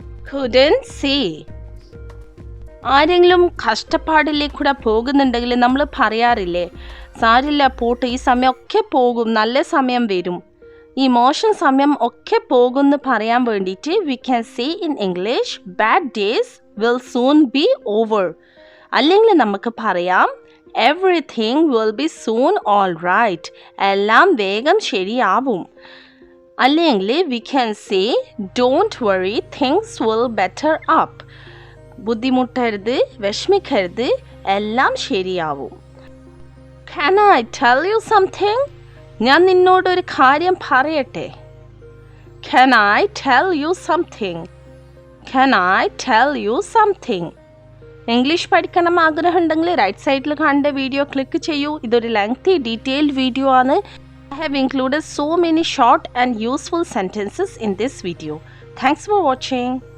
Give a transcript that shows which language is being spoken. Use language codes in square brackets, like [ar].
[en] couldn't say. [ml] ആരെങ്കിലും കഷ്ടപ്പാടിലേക്കൂടെ പോകുന്നുണ്ടെങ്കിൽ നമ്മൾ പറയാറില്ലേ, സാരില്ല പോട്ട്, ഈ സമയമൊക്കെ പോകും, നല്ല സമയം വരും, ഈ മോശം സമയം ഒക്കെ പോകുമെന്ന് പറയാൻ വേണ്ടിയിട്ട് [en] we can say in English, bad days will soon be over. [ml] അല്ലെങ്കിൽ നമുക്ക് പറയാം [en] everything will be soon all right. [ml] എല്ലാം വേഗം ശരിയാവും. അല്ലെങ്കിൽ [en] we can say don't worry, things will better up. [ml] ബുദ്ധിമുട്ടരുത്, വിഷമിക്കരുത്, എല്ലാം ശരിയാവും. [en] Can I tell you something? [ml] ഞാൻ നിന്നോടൊരു കാര്യം പറയട്ടെ. [en] Can I tell you something? Can I tell you something? [ml] English പഠിക്കണം ആഗ്രഹമുണ്ടെങ്കിൽ റൈറ്റ് സൈഡിൽ കാണേണ്ട വീഡിയോ ക്ലിക്ക് ചെയ്യൂ. ഇതൊരു ലെങ്തി ഡീറ്റെയിൽഡ് വീഡിയോ ആണ്. [en] I have included so many short and useful sentences in this video. Thanks for watching.